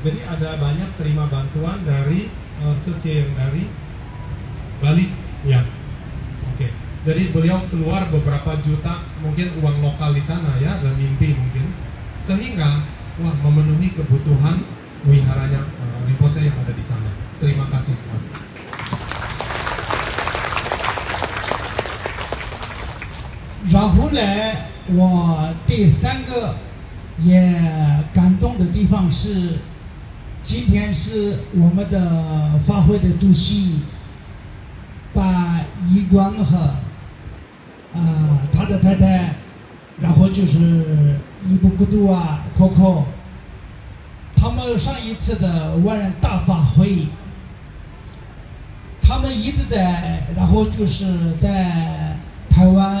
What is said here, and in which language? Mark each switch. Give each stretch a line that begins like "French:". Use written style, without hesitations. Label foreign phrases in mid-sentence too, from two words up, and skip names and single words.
Indonesian: Jadi ada banyak terima bantuan dari Sece yang dari Bali, ya. Oke. Jadi beliau keluar beberapa juta mungkin uang lokal di sana ya, dan mimpi mungkin, sehingga memenuhi kebutuhan wiharanya Rinpoche yang ada di sana. Terima kasih sekali.
Chinese: 然后呢，我第三个也感动的地方是，今天是我们的法会的主席把一光和他的太太，然后就是伊布古杜啊、Coco， 他们上一次的万人大法会，他们一直在，然后就是在台湾。